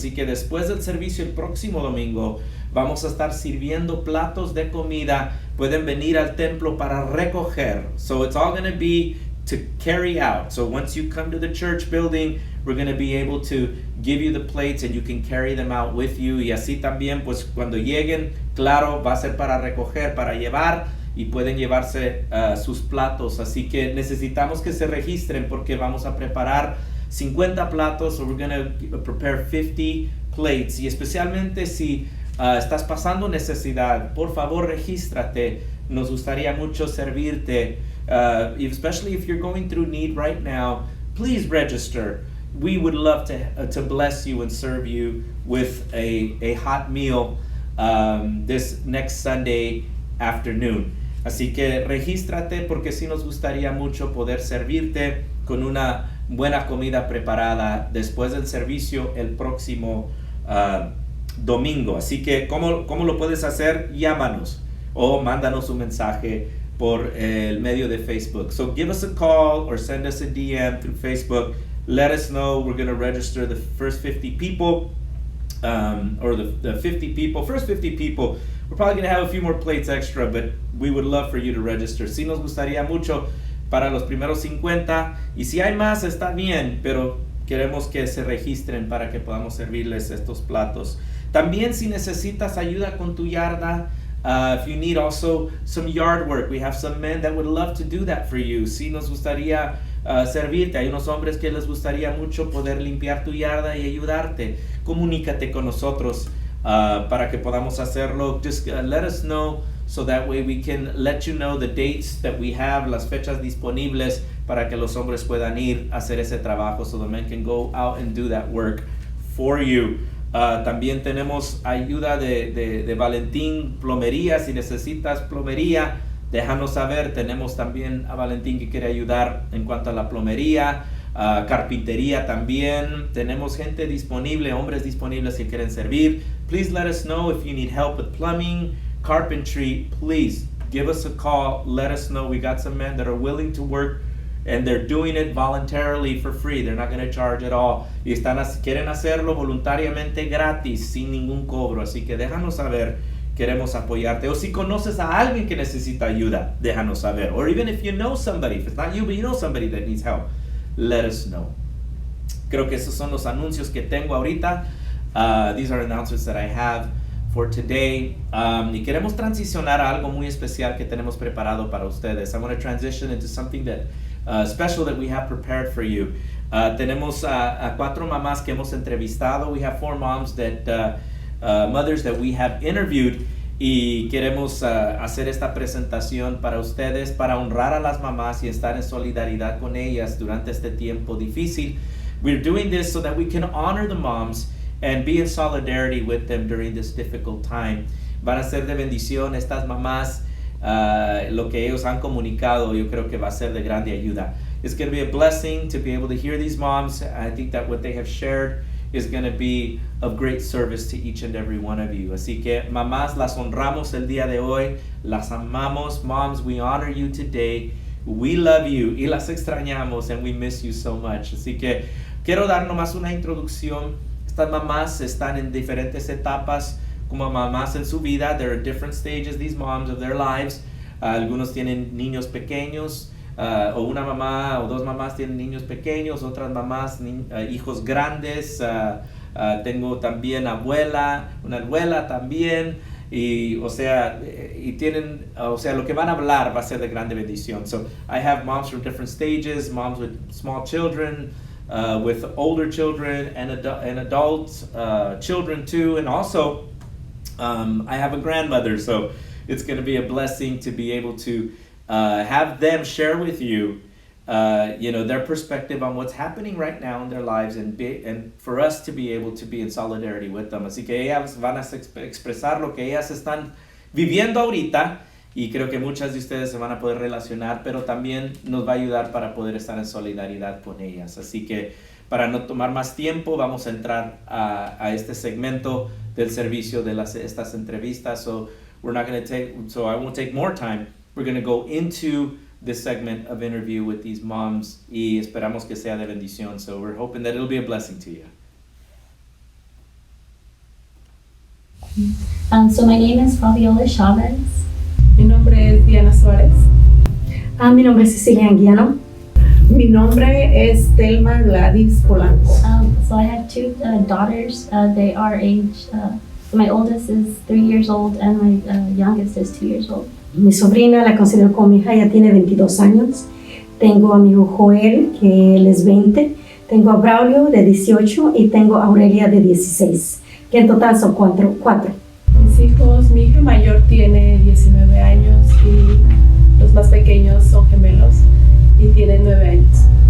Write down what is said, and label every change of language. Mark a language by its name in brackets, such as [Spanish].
[Spanish] Así que después del servicio el próximo domingo, vamos a estar sirviendo platos de comida. Pueden venir al templo para recoger. [English] So it's all going to be to carry out. So once you come to the church building, we're going to be able to give you the plates and you can carry them out with you. [Spanish] Y así también, pues cuando lleguen, claro, va a ser para recoger, para llevar, y pueden llevarse sus platos. Así que necesitamos que se registren porque vamos a preparar 50 platos. [English] So we're going to prepare 50 plates. [Spanish] Y especialmente si estás pasando necesidad, por favor regístrate. Nos gustaría mucho servirte. [English] Especially if you're going through need right now, please register. We would love to bless you and serve you with a hot meal this next Sunday afternoon. [Spanish] Así que regístrate porque sí nos gustaría mucho poder servirte con una buena comida preparada después del servicio el próximo domingo. Así que, ¿cómo lo puedes hacer? Llámanos o mándanos un mensaje por el medio de Facebook. [English] So give us a call or send us a DM through Facebook. Let us know. We're going to register the first 50 people, or the 50 people. First 50 people. We're probably going to have a few more plates extra, but we would love for you to register. [Spanish] Sí nos gustaría mucho para los primeros 50. Y si hay más, está bien, pero queremos que se registren para que podamos servirles estos platos. También si necesitas ayuda con tu yarda, [English] if you need also some yard work, we have some men that would love to do that for you. [Spanish] Sí nos gustaría servirte. Hay unos hombres que les gustaría mucho poder limpiar tu yarda y ayudarte. Comunícate con nosotros para que podamos hacerlo. [English] Just let us know so that way we can let you know the dates that we have, [Spanish] las fechas disponibles para que los hombres puedan ir a hacer ese trabajo, [English] so the men can go out and do that work for you. [Spanish] También tenemos ayuda de Valentín Plomería. Si necesitas plomería, déjanos saber. Tenemos también a Valentín que quiere ayudar en cuanto a la plomería, carpintería también. Tenemos gente disponible, hombres disponibles que quieren servir. [English] Please let us know if you need help with plumbing, carpentry. Please give us a call. Let us know. We got some men that are willing to work, and they're doing it voluntarily for free. They're not going to charge at all. [Spanish] Y quieren hacerlo voluntariamente gratis, sin ningún cobro. Así que déjanos saber. Queremos apoyarte. O si conoces a alguien que necesita ayuda, déjanos saber. [English] Or even if you know somebody, if it's not you, but you know somebody that needs help, let us know. [Spanish] Creo que esos son los anuncios que tengo ahorita. [English] These are announcements that I have for today. [Spanish] Y queremos transicionar a algo muy especial que tenemos preparado para ustedes. [English] I want to transition into something that special that we have prepared for you. [Spanish] Tenemos a 4 mamás que hemos entrevistado. [English] We have 4 moms that mothers that we have interviewed, [Spanish] y queremos hacer esta presentación para ustedes para honrar a las mamás y estar en solidaridad con ellas durante este tiempo difícil. [English] We're doing this so that we can honor the moms and be in solidarity with them during this difficult time. [Spanish] Van a ser de bendición estas mamás. Lo que ellos han comunicado, yo creo que va a ser de grande ayuda. [English] It's going to be a blessing to be able to hear these moms. I think that what they have shared is going to be of great service to each and every one of you. [Spanish] Así que mamás, las honramos el día de hoy, las amamos. [English] Moms, we honor you today. We love you [Spanish] y las extrañamos, [English] and we miss you so much. [Spanish] Así que quiero dar nomás una introducción. Estas mamás están en diferentes etapas como mamás en su vida. [English] There are different stages, these moms, of their lives. [Spanish] Algunos tienen niños pequeños, o una mamá o 2 mamás tienen niños pequeños, otras mamás hijos grandes. Tengo también una abuela también, y tienen, lo que van a hablar va a ser de grande bendición. [English] So I have moms from different stages, moms with small children, with older children, and adult children too, and also I have a grandmother, so it's going to be a blessing to be able to have them share with you, their perspective on what's happening right now in their lives, and for us to be able to be in solidarity with them. [Spanish] Así que ellas van a expresar lo que ellas están viviendo ahorita, y creo que muchas de ustedes se van a poder relacionar, pero también nos va a ayudar para poder estar en solidaridad con ellas. Así que para no tomar más tiempo, vamos a entrar a este segmento del servicio de estas entrevistas. [English] So I won't take more time. We're going to go into this segment of interview with these moms, [Spanish] y esperamos que sea de bendición. [English] So we're hoping that it'll be a blessing to you. So my name is Fabiola Chavez. [Spanish] Mi nombre es Diana Suárez. Mi nombre es Cecilia Anguiano. Mi nombre es Telma Gladys Polanco. [English] So I have 2 daughters. They are my oldest is 3 years old, and my youngest is 2 years old. [Spanish] Mi sobrina la considero como mi hija, ya tiene 22 años. Tengo a mi hijo Joel, que él es 20. Tengo a Braulio, de 18, y tengo a Aurelia, de 16. Que en total son 4. Mis hijos, mi hija mayor tiene 19 años y los más pequeños son gemelos y tienen 9 años.